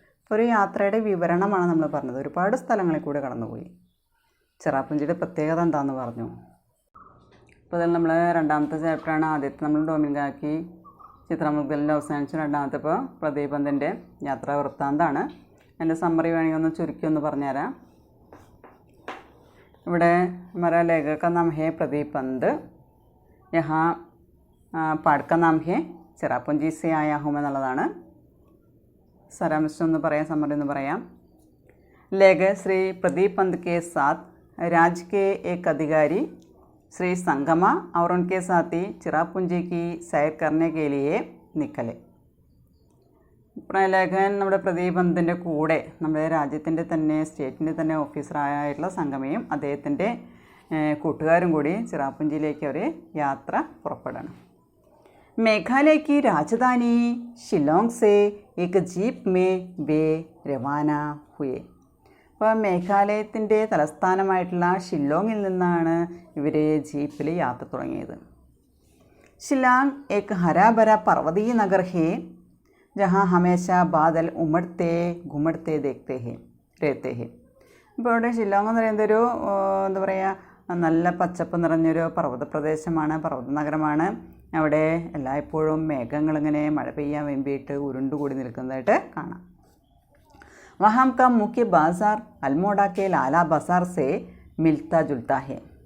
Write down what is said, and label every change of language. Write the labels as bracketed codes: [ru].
[ml] അപ്പോൾ ഒരു യാത്രയുടെ വിവരണമാണ് നമ്മൾ പറഞ്ഞത്. ഒരുപാട് സ്ഥലങ്ങളിൽ കൂടി കടന്നുപോയി. ചിറാപുഞ്ചിയുടെ പ്രത്യേകത എന്താണെന്ന് പറഞ്ഞു. അപ്പോൾ അതിൽ നമ്മൾ രണ്ടാമത്തെ ചാപ്റ്ററാണ്. ആദ്യത്തെ നമ്മൾ ഡൊമിനികാക്കി ചിത്രമുദ്ഗലിൻ്റെ അവസാനിച്ച് രണ്ടാമത്തെ ഇപ്പോൾ പ്രദീപന്തിൻ്റെ യാത്രാ വൃത്താന്താണ്. എൻ്റെ സമ്മറി വേണമെങ്കിൽ ഒന്ന് ചുരുക്കി ഒന്ന് പറഞ്ഞുതരാം. ഇവിടെ [hi] हमारा लेखक का नाम है प्रदीप पंत, यहाँ पाठ का नाम है चिरापुंजी से आया हूँ [ml] എന്നുള്ളതാണ്. സാരാംശം ഒന്ന് പറയാം, സമ്മറി ഒന്ന് പറയാം. [hi] लेखक श्री प्रदीप पंत के साथ राज्य के एक अधिकारी श्री संगमा और उनके साथी चिरापुंजी की सैर करने के लिए निकले. [ml] ലേഖകൻ നമ്മുടെ പ്രദീപന്തിൻ്റെ കൂടെ നമ്മുടെ രാജ്യത്തിൻ്റെ തന്നെ സ്റ്റേറ്റിൻ്റെ തന്നെ ഓഫീസറായിട്ടുള്ള സംഗമയും അദ്ദേഹത്തിൻ്റെ കൂട്ടുകാരും കൂടി ചിറാപുഞ്ചിയിലേക്ക് അവർ യാത്ര പുറപ്പെടണം. [hi] മേഘാലയ की राजधानी शिलोंग से एक जीप में वे रवाना हुए. [ml] അപ്പോൾ മേഘാലയത്തിൻ്റെ തലസ്ഥാനമായിട്ടുള്ള ഷില്ലോങ്ങിൽ നിന്നാണ് ഇവർ ജീപ്പിൽ യാത്ര തുടങ്ങിയത്. [hi] ഷില്ലോങ് एक हरा भरा पर्वतीय नगर है जहाँ हमेशा बादल उमड़ते घुमड़ते रहते हैं. [ml] ഇപ്പോൾ ഇവിടെ ഷില്ലോങ് എന്ന് പറയുന്നതൊരു എന്താ പറയുക, നല്ല പച്ചപ്പ് നിറഞ്ഞൊരു പർവ്വത പ്രദേശമാണ്, പർവ്വത നഗരമാണ്. അവിടെ എല്ലായ്പ്പോഴും മേഘങ്ങളിങ്ങനെ മഴ പെയ്യാൻ വേണ്ടിയിട്ട് ഉരുണ്ടുകൂടി നിൽക്കുന്നതായിട്ട് കാണാം. [hi] വഹാം കാ മുഖ്യ ബാസാർ അൽമോഡ കെ ലാലാ ബസാർ സേ മിൽത്ത ജുൽത്ത ഹെ.